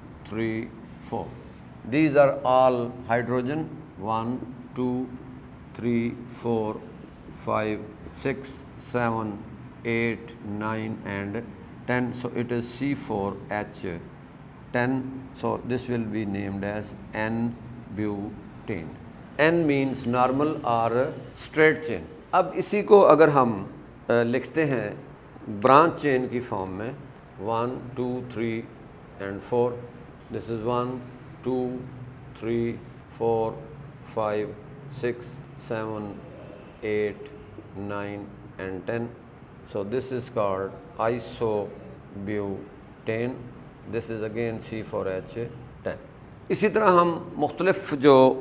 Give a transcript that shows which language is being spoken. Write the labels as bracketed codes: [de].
[en] 3 4، these are all hydrogen, 1 2 3 4 5 6 7 8 9 and 10, so it is C4H10, so this will be named as N-butane. N means normal or straight chain. [ur] اب اسی کو اگر ہم لکھتے ہیں branch چین کی فارم میں، 1 2 3 and 4، [en] this is 1 2 3 4 5 6 7 8 9 and 10، so this is called isobutane, this is again C4H10۔ [ur] اسی طرح ہم مختلف جو